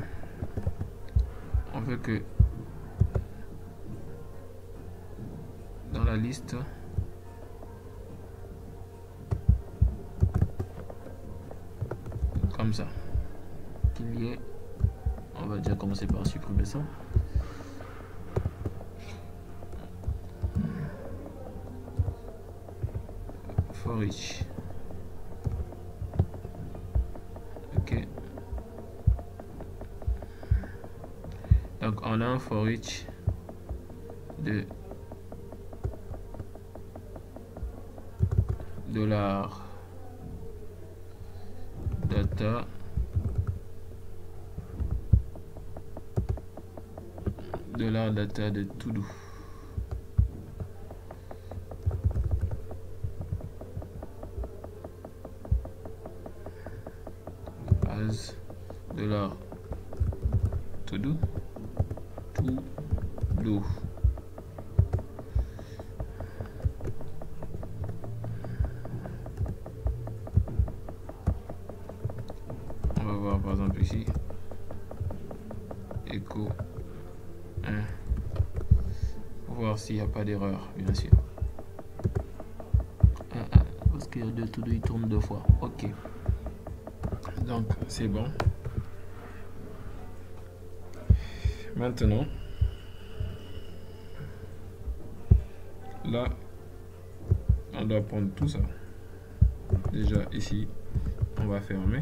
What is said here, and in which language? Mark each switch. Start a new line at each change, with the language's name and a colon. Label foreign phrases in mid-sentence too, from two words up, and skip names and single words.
French: On veut que dans la liste, comme ça, qu'il y ait, on va déjà commencer par supprimer ça.
English: For each.
French: Ok. Donc on a un
English: for each
French: de $data $data de to-do.
English: As $to-do to-do.
French: On va voir par exemple ici echo 1 pour voir s'il n'y a pas d'erreur, bien sûr. Parce qu'il y a deux to-do, il tourne deux fois. Ok, donc c'est bon. Maintenant, là, on doit prendre tout ça. Déjà ici, on va fermer.